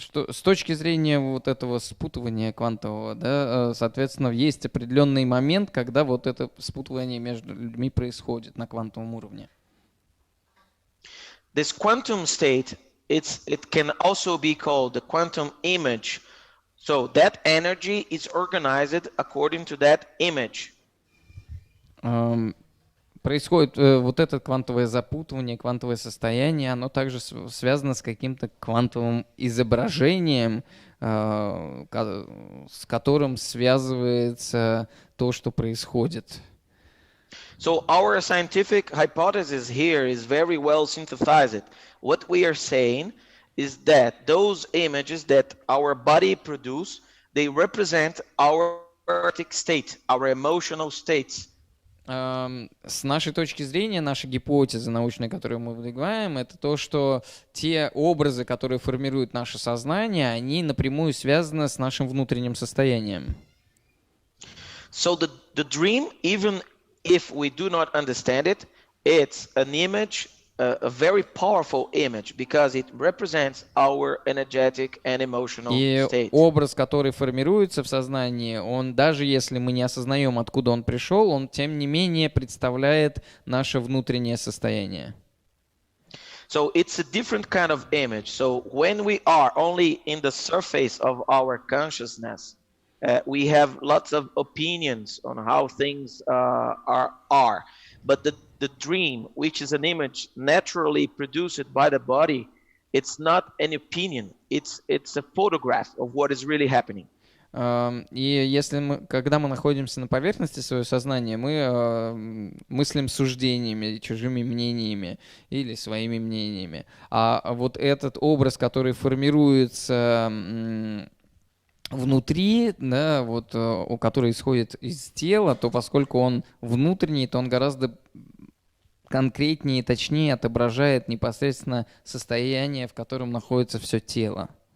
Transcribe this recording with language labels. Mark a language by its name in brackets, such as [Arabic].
[Russian] С точки зрения вот этого спутывания квантового, да, соответственно, есть определенный момент, когда вот это спутывание между людьми происходит на квантовом уровне. [English] This quantum state, it can also be called the quantum image. So that energy is organized according to that image. [Russian] Происходит вот это квантовое запутывание, квантовое состояние, оно также связано с каким-то квантовым изображением, с которым связывается то, что происходит. [English] So our scientific hypothesis here is very well synthesized. What we are saying is that those images that our body produce, they represent our energetic state, our emotional states. [Russian] С нашей точки зрения, наша гипотеза научная, которую мы выдвигаем, это то, что те образы, которые формируют наше сознание, они напрямую связаны с нашим внутренним состоянием. [English] So the dream, even if we do not understand it, it's an image, a very powerful image, because it represents our energetic and emotional state. [Russian] И образ, который формируется в сознании, он, даже если мы не осознаем, откуда он пришел, он, тем не менее, представляет наше внутреннее состояние. [English] So it's a different kind of image. So when we are only in the surface of our consciousness, we have lots of opinions on how things are. But the dream, which is an image naturally produced by the body, it's not an opinion. It's a photograph of what is really happening. [Russian] И когда мы находимся на поверхности своего сознания, мы мыслим суждениями, чужими мнениями или своими мнениями. А вот этот образ, который формируется внутри, да, вот, который исходит из тела, то поскольку он внутренний, то он гораздо конкретнее и точнее отображает непосредственно состояние, в котором находится все тело.